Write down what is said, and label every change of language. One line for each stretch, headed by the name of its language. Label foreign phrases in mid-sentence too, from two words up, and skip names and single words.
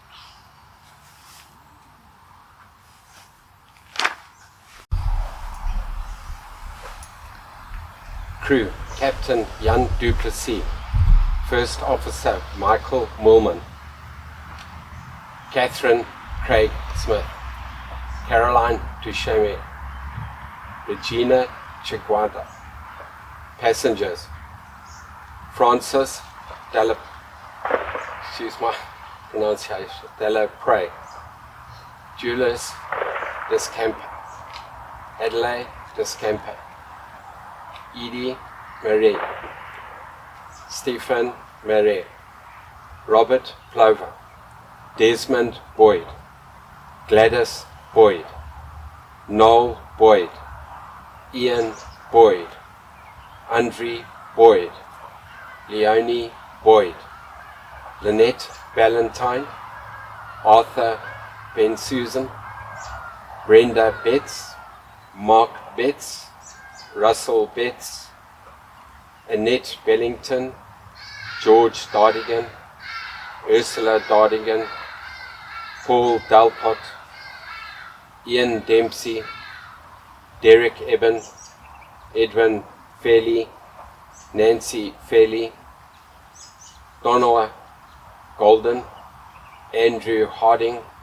English: Crew: Captain Jan Duplessis, First Officer Michael Moorman, Catherine Craig Smith, Caroline Duchesne, Regina Chiguada. Passengers: Francis Della, excuse my pronunciation, Della Prey, Julius Descampa, Adelaide Descampa, Edie Marie, Stephen Marie, Robert Plover, Desmond Boyd, Gladys Boyd, Noel Boyd, Ian Boyd, Andre Boyd, Leonie Boyd, Lynette Ballantyne, Arthur Bensusan, Brenda Betts, Mark Betts, Russell Betts, Annette Bellington, George Dardigan, Ursula Dardigan, Paul Dalpot, Ian Dempsey, Derek Eben, Edwin Fairley, Nancy Fairley, Donnoa Golden, Andrew Harding,